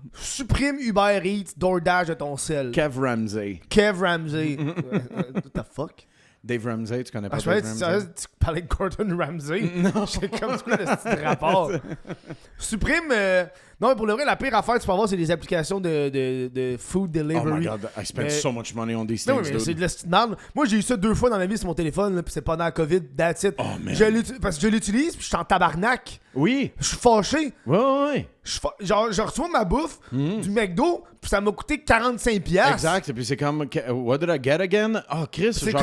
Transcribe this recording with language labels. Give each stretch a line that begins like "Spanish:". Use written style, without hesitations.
French: Supprime Uber Eats, DoorDash de ton sel. Kev Ramsey.
English: What the fuck?
French: Dave Ramsey, tu connais pas Dave Ramsey? Tu parlais de Gordon Ramsay? Non. J'ai comme ce petit rapport. Supprime... Non, mais pour le vrai, la pire affaire que tu peux avoir, c'est les applications de food delivery.
English: Oh my God, I spent so much money on these things,
French: mais c'est de la merde. Moi, j'ai eu ça 2 fois dans ma vie sur mon téléphone, là, puis c'est pendant la COVID,
English: that's it. Oh, man.
French: Parce que je l'utilise, puis je suis en tabarnak. Oui. Je suis fâché. Oui. Genre, je reçois ma bouffe du McDo, puis ça m'a coûté 45$. Exact, et puis c'est comme,
English: what did I get again?
French: Oh, Chris, j'aurais